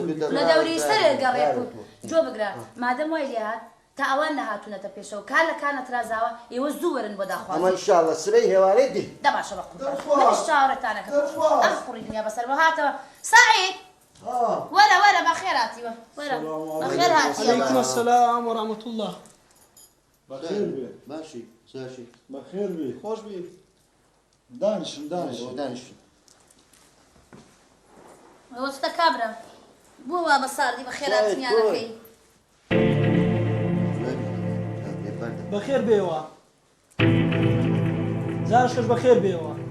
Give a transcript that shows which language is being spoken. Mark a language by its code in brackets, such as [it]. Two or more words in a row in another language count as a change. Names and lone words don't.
[ckb] لە دەوری سەر گەڕێک و جۆ بگرە مادەم وای لێ هات تا ئەوان نەهاتوونەتە پێشەوە کار لە کانە ترازاوە ئێوە زوو وەرن بۆ داخوازی ئەمە ئینشاڵڵا سبەی هێوارەی دی دەباشە بە قوربان منیش چاوەڕێتانەکەم ئەم کوڕی دنیا بەسەر بە هاتەوە سەعید وەرە بەخێر هاتیوە وەرە بەخێر هاتیوە [ar] علیکم السلام ورحمة الله [ckb] بەخێر بێ باشی زاشی بەخێر بێ خۆش بی دانیشن دانیشت وەستە کابرا بۆ وا بە ساردی بەخێر هاتنیانەکەی بەخێر بێەوە زارشکەش بەخێر بێەوە